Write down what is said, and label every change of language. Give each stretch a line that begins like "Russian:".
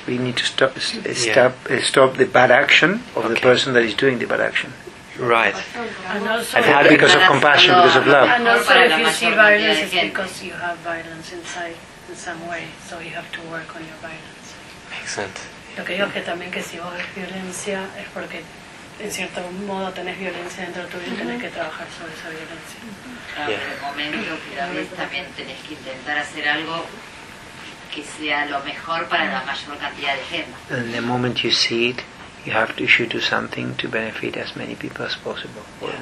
English: We need to stop the bad action of the person that is doing the bad action. Right. And also because of compassion, no, because of love. And also, if you see violence, it's because you have violence inside in some way, so you have to work on your violence. Excellent.
Spanish: Lo que digo es que también que si vos ves violencia es porque en cierto modo tenés violencia dentro de tu vida y tenés que trabajar sobre esa violencia. Pero en el momento también tenés que intentar hacer algo que sea lo mejor para la mayor cantidad de gente.
English: And the moment you see it, you should do something to benefit as many people as possible, or yeah.